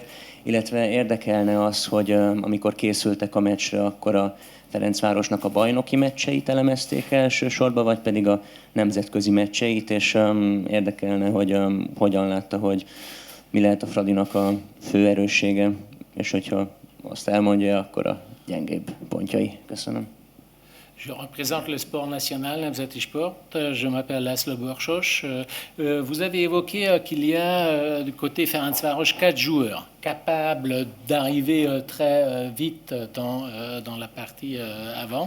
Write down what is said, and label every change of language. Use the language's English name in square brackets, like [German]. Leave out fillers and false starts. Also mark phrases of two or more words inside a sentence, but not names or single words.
[Hungarian] Illetve érdekelne az, hogy amikor készültek a meccsre, akkor a Ferencvárosnak a bajnoki meccseit elemezték elsősorban, vagy pedig a nemzetközi meccseit, és érdekelne, hogy hogyan látta, hogy mi lehet a Fradinak a fő erőssége, és hogyha azt elmondja, akkor a gyengébb pontjai. Köszönöm. [French] Je représente le sport national, Nemzeti Sport. Je m'appelle László Borsos. Vous avez évoqué qu'il y a du côté Ferencváros 4 joueurs capables d'arriver très vite dans la partie avant.